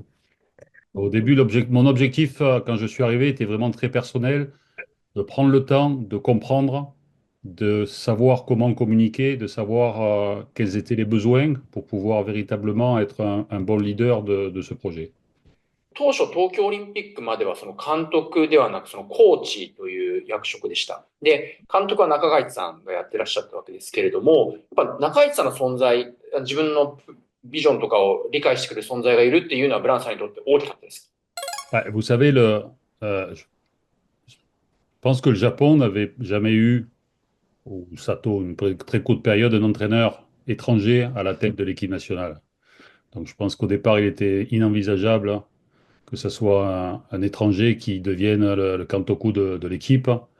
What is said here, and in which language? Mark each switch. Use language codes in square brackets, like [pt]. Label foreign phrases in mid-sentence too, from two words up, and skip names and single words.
[fr] Au début, mon objectif, quand je suis arrivé, était vraiment très personnel, de prendre le temps de comprendre, de savoir comment communiquer, de savoir quels étaient les besoins pour pouvoir véritablement être un bon leader de ce projet. [ja] 当初東京オリンピックまではその監督ではなくそのコーチという役職でした。で、監督は中垣さんがやってらっしゃったわけですけれども、やっぱ中垣さんの存在、自分のビジョンとかを理解してくれる存在がいるっていうのはブランさんにとって大きかったです。 [fr] Ouais, vous savez, je pense que le Japon n'avait jamais eu, ou Sato, une très courte période, un entraîneur étranger à la tête de l'équipe nationale. Donc je pense qu'au départ, il était inenvisageable que ce soit un étranger qui devienne le Kantoku de l'équipe.